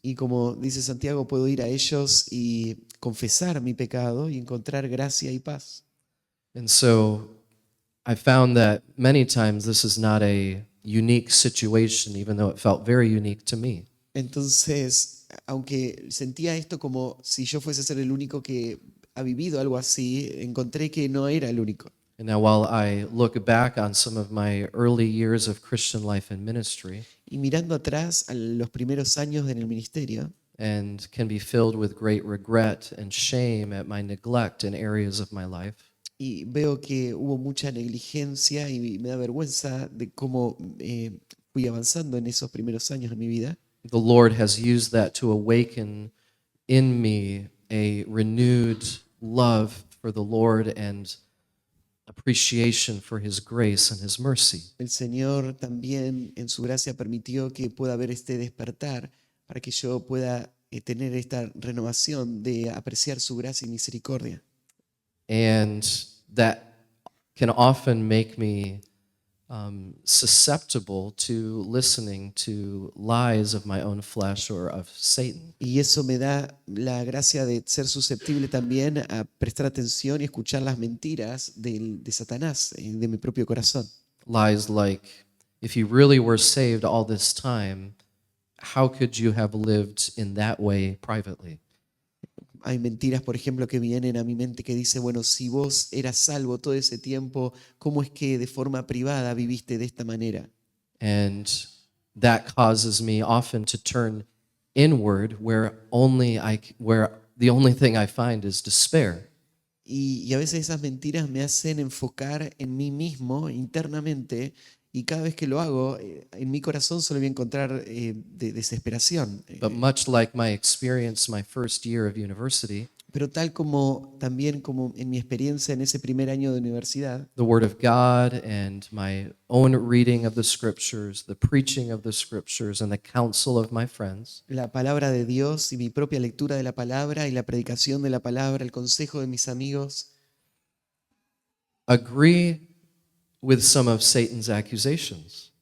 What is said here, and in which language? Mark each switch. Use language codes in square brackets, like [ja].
[es] Y como dice Santiago, puedo ir a ellos y confesar mi pecado y encontrar gracia y paz. [en] And so I found that many times this is not a unique situation, even though it felt very unique to me. [es] Entonces, aunque sentía esto como si yo fuese a ser el único que ha vivido algo así, encontré que no era el único. [en] And now, while I look back on some of my early years of Christian life and ministry, [es] Y mirando atrás a los primeros años en el ministerio, [en] and can be filled with great regret and shame at my neglect in areas of my life, [es] y veo que hubo mucha negligencia y me da vergüenza de cómo fui avanzando en esos primeros años de mi vida. [en] the Lord has used that to awaken in me a renewed love for the Lord and appreciation for His grace and His mercy. [es] El Señor también en su gracia permitió que pueda haber este despertar para que yo pueda tener esta renovación de apreciar su gracia y misericordia. [en] And that can often make me susceptible to listening to lies of my own flesh or of Satan. [es] Y eso me da la gracia de ser susceptible también a prestar atención y escuchar las mentiras de Satanás, de mi propio corazón. [en] Lies like, if you really were saved all this time, how could you have lived in that way privately? [es] Hay mentiras, por ejemplo, que vienen a mi mente que dice, bueno, si vos eras salvo todo ese tiempo, ¿cómo es que de forma privada viviste de esta manera? [en] And that causes me often to turn inward where the only thing I find is despair. [es] Y a veces esas mentiras me hacen enfocar en mí mismo internamente y cada vez que lo hago, en mi corazón solo voy a encontrar desesperación. [en] But much like my experience my first year of university, [es] Pero tal como también como en mi experiencia en ese primer año de universidad, [en] the Word of God and my own reading of the Scriptures, the preaching of the Scriptures, and the counsel of my friends, [es] la palabra de Dios y mi propia lectura de la palabra y la predicación de la palabra, el consejo de mis amigos, [en] agree with some of Satan's accusations.